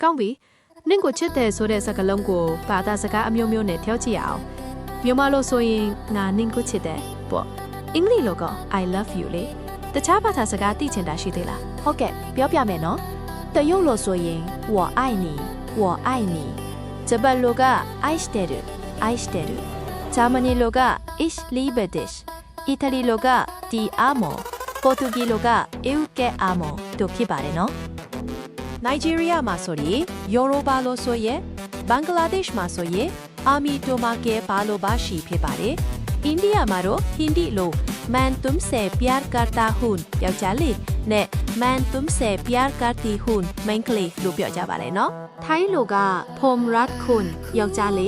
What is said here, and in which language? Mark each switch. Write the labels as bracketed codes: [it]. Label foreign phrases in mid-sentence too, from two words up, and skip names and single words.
[my] ကောင်းပြီနင့်ကိုချစ်တယ်ဆိုတဲ့စကားလုံးကိုဘာသာစကားအမျိုးမျိုးနဲ့挑ကြည့်အောင်မြန်မာလိုဆိုရင်ငါနင့်ကိုချစ်တယ်ပေါ့အင်္ဂလိပ်လိုက [en] I love you [my] လေတခြားဘာသာစကားသိချင်တာရှိသေးလား ဟုတ်ကဲ့ပြောပြမယ်နော်တရုတ်လိုဆိုရင် [zh] 我爱你我爱你 [my] ဂျပန်လိုက [ja] 愛してる愛してる [my] ဂျာမနီလိုက [de] ich liebe dich [my] အီတလီလိုက [it] ti amo [my] ပေါ်တူဂီလိုက [pt] eu che amo [my] တို့ဖြစ်ပါတယ်နော်နိုင်ဂျီးရီးယားမှာဆိုရင်ယောရိုဘာလိုဆိုရင်ဘင်္ဂလားဒေ့ရှ်မှာဆိုရင် [bn] আমি তোমাকে ভালোবাসি [my] ဖြစ်ပါတယ်အိန္ဒိယမှာတော့ဟင်ဒီလို [hi] मैं तुमसे प्यार करता हूँ [my] ယောက်ျားလေးနဲ့ [hi] मैं तुमसे प्यार करती हूँ [my] မိန်းကလေးလို့ပြောကြပါတယ်နော်ထိုင်းလိုက [th] ผมรักคุณ [my] ယောက်ျား